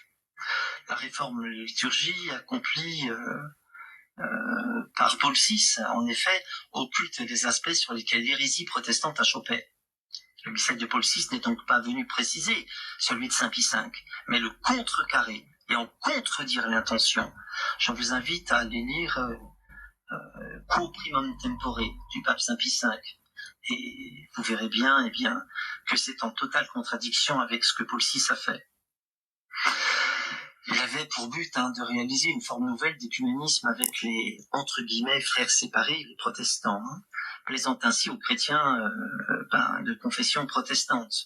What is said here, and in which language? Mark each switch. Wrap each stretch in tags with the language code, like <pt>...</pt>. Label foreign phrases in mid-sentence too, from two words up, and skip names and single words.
<fr>La réforme liturgie accomplie par Paul VI, en effet, occulte des aspects sur lesquels l'hérésie protestante a chopé. Le missel de Paul VI n'est donc pas venu préciser celui de Saint Pie V, mais le contrecarrer et en contredire l'intention. Je vous invite à aller lire Quo primum tempore du pape Saint Pie V. Et vous verrez bien, que c'est en totale contradiction avec ce que Paul VI a fait. Il avait pour but de réaliser une forme nouvelle d'écuménisme avec les, entre guillemets, frères séparés, les protestants, plaisant ainsi aux chrétiens de confession protestante.</fr>